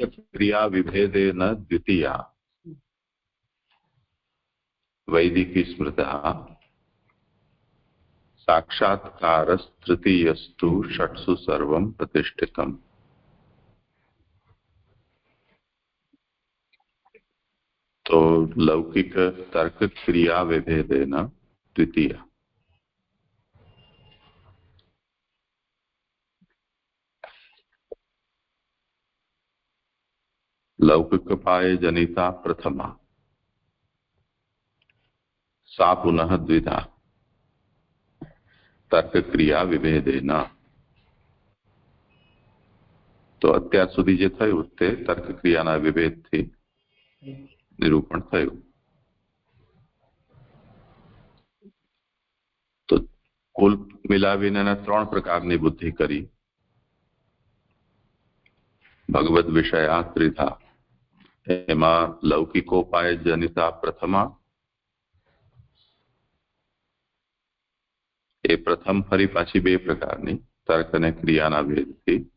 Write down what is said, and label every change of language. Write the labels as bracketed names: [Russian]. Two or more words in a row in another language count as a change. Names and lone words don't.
[Sanskrit] ક્રિયા વિભેદેન દ્વિતીયા વૈદિકી સ્મૃતા સાક્ષાત્કારસ્તૃતીયસ્તુ ષટ્સુ સર્વમ પ્રતિષ્ઠિતમ. तो लौकिक तर्क क्रिया विभेदेन द्वितीय। लौकिक पाये जनिता प्रथमा, सा पुनः द्विधा तर्क क्रिया विभेदेन। [Gujarati] तो અત્યાર સુધી જે થયું તે તર્ક ક્રિયાના વિભેદથી નિરૂપણ થયું. તો કુલ મિલાવીને એના 3 પ્રકારની બુદ્ધિ કરી. [Sanskrit] ભગવદ વિષયા ત્રિધા, [Gujarati] એમાં [Sanskrit] લૌકિકોપાય જનિતા પ્રથમા, [Gujarati] એ પ્રથમ ફરી પાછી 2 પ્રકારની તર્ક અને ક્રિયાના ભેદથી.